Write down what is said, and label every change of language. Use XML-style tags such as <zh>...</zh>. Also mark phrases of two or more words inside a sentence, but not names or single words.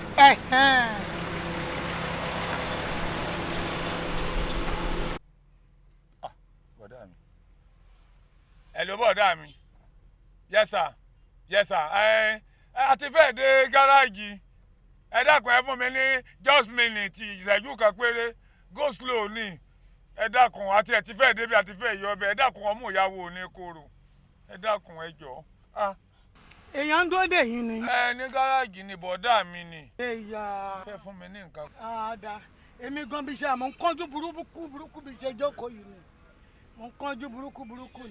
<yo>bọ̀dá mi ẹ ló bọ̀dá mi</yo> <en>yes sir yes sir</en> <yo>a ti fẹ́ dé gáràjì ẹ dákun ẹ fún mi ní</yo> <en>just minute</en> <yo>ìṣẹ́jú kan péré</yo> <en>go slow</en> <yo>ni ẹ dákun àti ẹ ti fẹ́ débi àti fẹ́ yọ ọbẹ̀ ẹ dákun ọmú ìyàwó ní koro ẹ dákun ẹ jọ. èèyàn ń dúró dè yín ni. ní gáràjì ni bọ̀dá mi ni. èèyàn fẹ́ fún mi ní nǹkan. àdá èmi gan bí iṣẹ́ àmọ́ ń kánjú burúkú bí iṣẹ́ jókòó yìí ni mo ń kánjú burúkú ni.</yo>